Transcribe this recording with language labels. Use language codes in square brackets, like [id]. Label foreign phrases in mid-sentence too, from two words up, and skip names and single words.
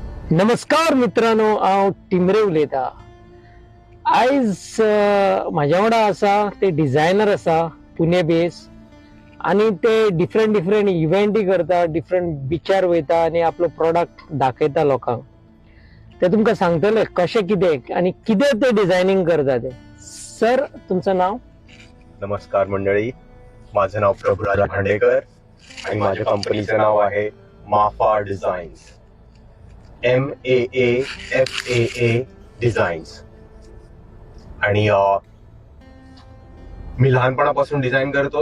[kok] नमस्कार मित्रांनो, हांव टिमरे उलयतां. आयज म्हाज्या वांगडा आसा ते डिझायनर आसा पुणे बेस, आनी ते [en] different events [kok] करता, डिफरंट बिचार वयता आनी आपलो प्रोडक्ट दाखयता लोकांक. ते तुमकां सांगतले कशें कितें आनी कितें ते डिझायनिंग करता ते. [mr] सर, तुमचं नाव? नमस्कार मंडळी, माझं नाव प्रभुराज भांडेकर आणि माझ्या कंपनीचं नाव आहे माफा डिझाईन्स. MAAFAA डिझाईन्स. आणि मी लहानपणापासून डिझाईन करतो.